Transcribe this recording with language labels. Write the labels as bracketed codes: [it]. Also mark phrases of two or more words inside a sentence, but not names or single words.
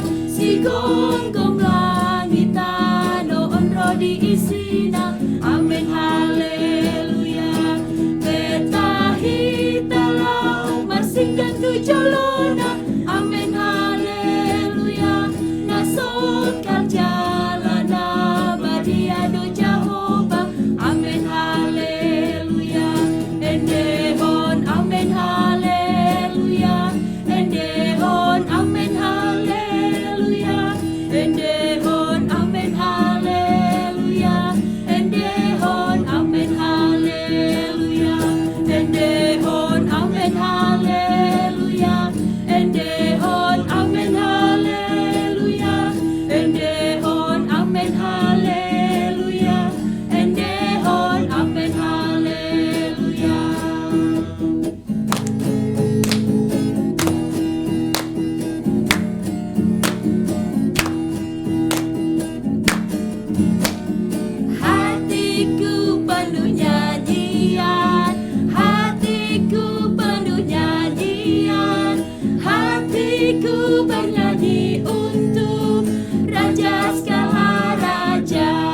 [bbc] Si gonggong langita no onro di isina, amen haleluya. Singgan tu jolona, amen haleluya. Nasot kal jalana badia do Jehovah, amen haleluya. Endehon, amen haleluya. Endehon, amen haleluya. Endehon, amen haleluya. Endehon, amen haleluya. Endehon, amen haleluya. Endehon, amen haleluya. Endehon, amen haleluya. Endehon, amen haleluya. [id] Hatiku penuh nyanyian, hatiku penuh nyanyian, hatiku bernyanyi untuk Raja segala raja.